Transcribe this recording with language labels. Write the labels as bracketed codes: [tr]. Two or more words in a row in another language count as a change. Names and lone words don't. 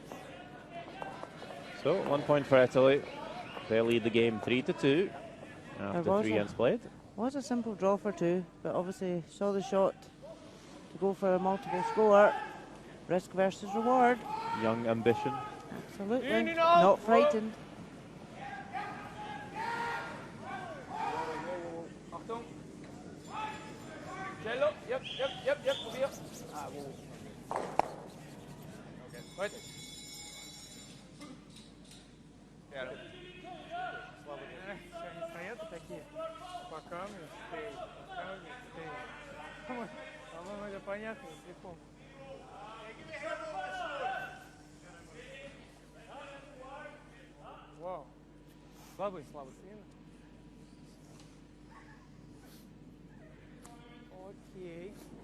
[en] So 1 point for Italy. They lead the game 3-2 after 3 ends played. Was a simple draw for 2, but obviously saw the shot to go for a multiple score. Risk versus reward. Young ambition. Absolutely. Not frightened. [de] Achtung. Cello. Yep. Probier. Ah, wow. Okay. Weiter. Ja. [ru] Они стоят такие, по камню стоят, По-моему, это понятно, легко. Вау. Слабый. Окей.